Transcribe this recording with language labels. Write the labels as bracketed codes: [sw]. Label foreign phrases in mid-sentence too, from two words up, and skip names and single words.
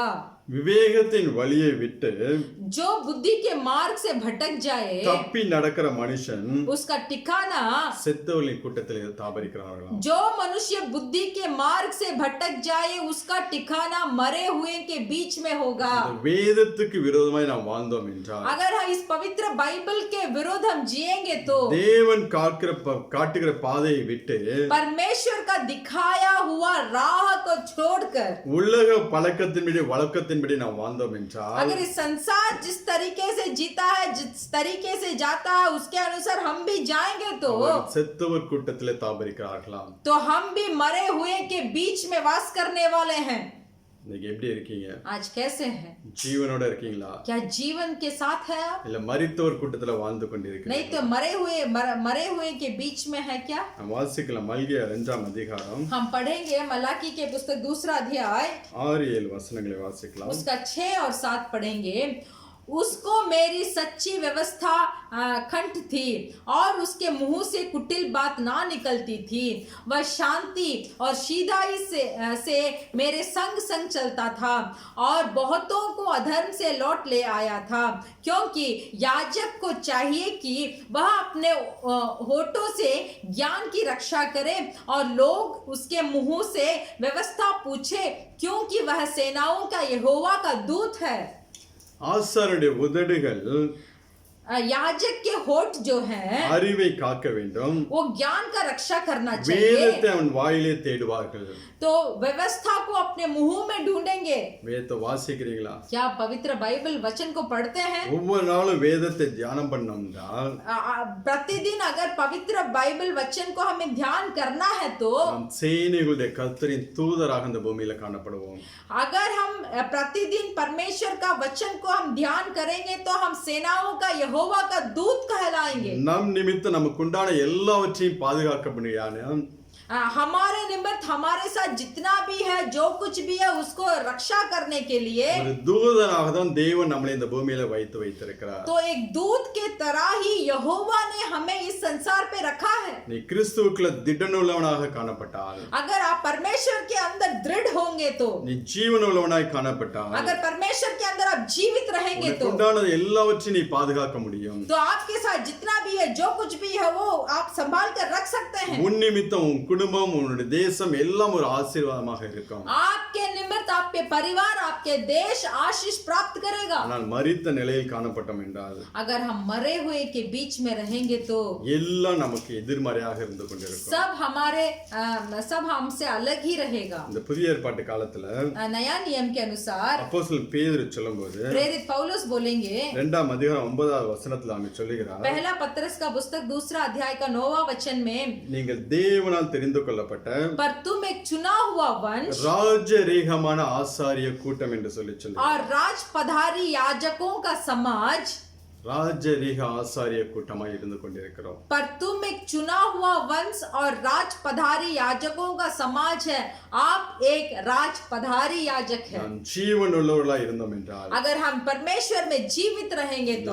[ta] விவேகத்தின் வழியை விட்டு [hi] जो बुद्धि के मार्ग से भटक जाए [ta] தப்பி நடக்கிற மனுஷன் [hi] उसका ठिकाना [ta] செத்தவர்களின் கூட்டத்தில் தாபரிக்கிறார்களாம். [hi] जो मनुष्य बुद्धि के मार्ग से भटक जाए उसका ठिकाना मरे हुए के बीच में होगा। [ta] வேதத்துக்கு விரோதமாய் நாம் வாழ்ந்தோம் என்றால் [hi] अगर हम इस पवित्र बाइबल के विरोध हम जिएंगे तो [ta] தேவன் காட்டுகிற பாதையை விட்டு [hi] परमेश्वर का दिखाया हुआ राह को छोड़कर [ta] உலக பழக்கத்தின்படி வழக்கத்தின்படி நாம் வாழ்ந்தோம் என்றால் [hi] अगर इस संसार जिस तरीके से जीता है जिस तरीके से जाता है उसके अनुसार हम भी जाएंगे तो [ta] செத்தவர் கூட்டத்திலே தாபரிக்கிறார்களாம். [hi] तो हम भी मरे हुए के बीच में वास करने वाले हैं। [ta] இன்னைக்கு எப்படி இருக்கீங்க? [hi] आज कैसे हैं? [ta] ஜீவனோட இருக்கீங்களா? [hi] क्या जीवन के साथ है आप? [ta] இல்ல மரித்தவர் கூட்டத்துல வாழ்ந்து கொண்டிருக்கீங்களா? [hi] नहीं तो मरे हुए के बीच में है क्या? [ta] நாம் வாசிக்கலாம் மல்கியா 2ஆம் அதிகாரம் [hi] हम पढ़ेंगे मलाकी के पुस्तक 2 अध्याय [ta] 6-7 வசனங்களை வாசிக்கலாம். [hi] उसका 6 और 7 पढ़ेंगे। उसको मेरी सच्ची व्यवस्था कंठ थी और उसके मुंह से कुटिल बात ना निकलती थी। वह शांति और सीधाई से मेरे संग संग चलता था और बहुतों को अधर्म से लौट ले आया था, क्योंकि याजक को चाहिए कि वह अपने होठों से ज्ञान की रक्षा करे और लोग उसके मुंह से व्यवस्था पूछे, क्योंकि वह सेनाओं का यहोवा का दूत है। [ta] ஆசாருடைய உதடுகள் [hi] याजक के होठ जो हैं [ta] அறிவை காக்க வேண்டும், [hi] वो ज्ञान का रक्षा करना चाहिए, [ta] வேதத்தை அவன் வாயிலே தேடுவார்கள்। [hi] तो व्यवस्था को अपने मुंह में ढूंढेंगे। [ta] வேதத்தை வாசிக்கிறீங்களா? [hi] क्या पवित्र बाइबल वचन को पढ़ते हैं? [ta] ஒவ்வொரு நாளும் வேதத்தை தியானம் பண்ணோம்னா [hi] प्रतिदिन अगर पवित्र बाइबल वचन को हमें ध्यान करना है तो [ta] நாம் சேனைகளுடைய கர்த்தரின் தூதராக இந்த பூமியில காணப்படுவோம்। [hi] अगर हम प्रतिदिन परमेश्वर का वचन को हम ध्यान करेंगे तो हम सेनाओं का यहोवा का दूत कहलाएंगे। [ta] நம் நிமித்தம் நமக்குண்டான எல்லாவற்றையும் பாதுகாக்கப்படுகிறான்। [hi] हमारे निमित्त हमारे साथ जितना भी है, जो कुछ भी है, उसको रक्षा करने के लिए [ta] ஒரு தூதனாக தான் தேவன் நம்மளை இந்த பூமியில வைத்திருக்கிறார்। [hi] तो एक दूत के तरह ही यहोवा ने हमें इस संसार पे रखा है। [ta] நீ கிறிஸ்துவுக்குள்ள திடனுள்ளவனாக காணப்பட்டால், [hi] अगर आप परमेश्वर के अंदर दृढ़ होंगे तो, [ta] நீ ஜீவனுள்ளவனாய் காணப்பட்டால், [hi] अगर परमेश्वर के अंदर आप जीवित रहेंगे तो [ta] உண்டானது எல்லாவற்றையும் நீ பாதுகாக்க முடியும்। [hi] तो आपके साथ जितना भी है, जो कुछ भी है, वो आप संभाल कर रख सकते हैं। [ta] உன் நிமித்தம் உன் குடும்பம், உன்னுடைய தேசம் எல்லாம் ஒரு ஆசீர்வாதமாக இருக்கும்। [hi] आपके निमित्त आपके परिवार, आपके देश आशीष प्राप्त करेगा। [ta] ஆனால் மரித்த நிலையில் காணப்பட்டோம் என்றால், [hi] अगर हम मरे हुए के बीच में रहेंगे तो [ta] எல்லாம் நமக்கு எதிர்மறையாக இருந்து கொண்டிருக்கும்। [hi] सब हमसे अलग ही रहेगा। [ta] இந்த புதிய ஏற்பாட்டு காலத்துல [hi] नया नियम के अनुसार [ta] அப்போஸ்தலன் பேதுரு சொல்லும்போது [hi] प्रेरित पौलुस बोलेंगे, [ta] 2ஆம் அதிகாரம் 9வது வசனத்துல அவன் சொல்லுகிறார், [hi] पहला पत्रस का पुस्तक 2 अध्याय का 9वां वचन में, [ta] நீங்கள் தேவனால் தெரிந்து கொள்ளப்பட்ட [hi] पर तुम एक चुना हुआ वंश [ta] ராஜரீகமான ஆசாரிய கூட்டம் என்று சொல்லி [hi] और राज पधारी याजकों का समाज, [ta] ராஜரீக ஆசாரிய கூட்டமாய் இருந்து கொண்டிருக்கிறோம்। [hi] पर तुम एक चुना हुआ वंश और राज पधारी याजकों का समाज है। आप एक राज पधारी याजक है। [ta] நாம் ஜீவன் உள்ளவர்களாய் இருந்தோம் என்றால், [hi] अगर हम परमेश्वर में जीवित रहेंगे तो